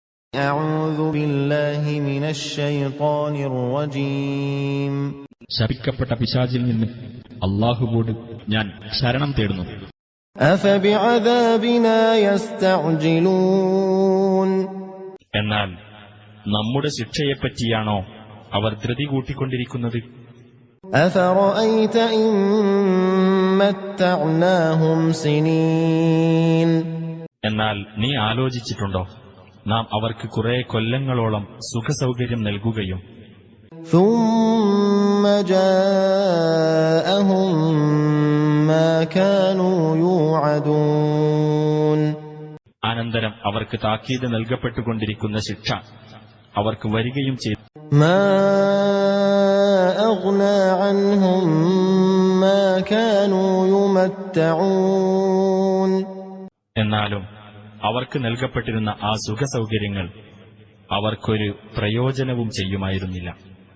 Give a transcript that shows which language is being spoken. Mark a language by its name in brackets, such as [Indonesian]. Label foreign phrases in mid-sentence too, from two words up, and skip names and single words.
[Arabic] أعوذ بالله من الشيطان الرجيم [Malayalam] ശപിക്കപ്പെട്ട പിശാചിൽ നിന്ന് അല്ലാഹുവോട് ഞാൻ ശരണം തേടുന്നു. [Arabic] أفبعذابنا يستعجلون [Malayalam] എന്നാൽ നമ്മുടെ ശിക്ഷയെപ്പറ്റിയാണോ അവർ ധൃതി കൂട്ടിക്കൊണ്ടിരിക്കുന്നത്? [Arabic] أفرأيت إن متعناهم سنين [Malayalam] എന്നാൽ നീ ആലോചിച്ചിട്ടുണ്ടോ, നാം അവർക്ക് കുറെ കൊല്ലങ്ങളോളം സുഖസൗകര്യം നൽകുകയും [Arabic] ثم جاءهم ما كانوا يوعدون [Malayalam] അനന്തരം അവർക്ക് താക്കീത് നൽകപ്പെട്ടുകൊണ്ടിരിക്കുന്ന ശിക്ഷ അവർക്ക് വരികയും ചെയ്തു. [Arabic] ما أغنى عنهم ما كانوا يمتعون [Malayalam] എന്നാലും അവർക്ക് നൽകപ്പെട്ടിരുന്ന ആ സുഖസൗകര്യങ്ങൾ അവർക്കൊരു പ്രയോജനവും ചെയ്യുമായിരുന്നില്ല.